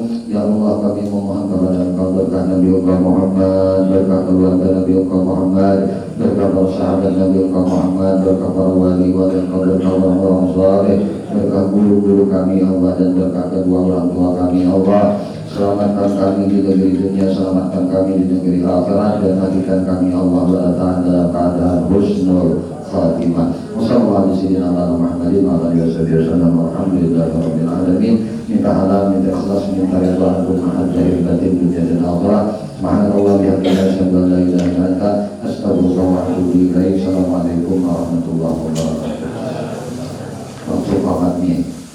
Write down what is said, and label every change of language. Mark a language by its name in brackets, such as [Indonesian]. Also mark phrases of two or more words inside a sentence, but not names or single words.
[Indonesian] Ya Allah, kami memohon kepada Engkau berkah Nabi Muhammad, berkah keluarga Nabi Muhammad, berkah para sahabat Nabi Muhammad, berkah para wali-wali Engkau, berkah orang-orang saleh, berkah guru-guru kami Allah, dan berkah kedua orang tua kami Allah. Selamatkan kami di negeri dunia, selamatkan kami di negeri akhirat, dan hatikan kami Allah bertahan dalam keadaan [Arabic] حسن الخاتمة. والسلام عليكم ورحمة الله وبركاته. الحمد لله رب العالمين. [Indonesian] Minta halal, minta ikhlas, minta ridha, minta jahil batin dunia dan akhirat. [Arabic] سبحان الله وبحمده، أشهد أن لا إله إلا أنت، أستغفرك وأتوب إليك. السلام عليكم ورحمة الله وبركاته. [Banjar] Waktu pamatnya.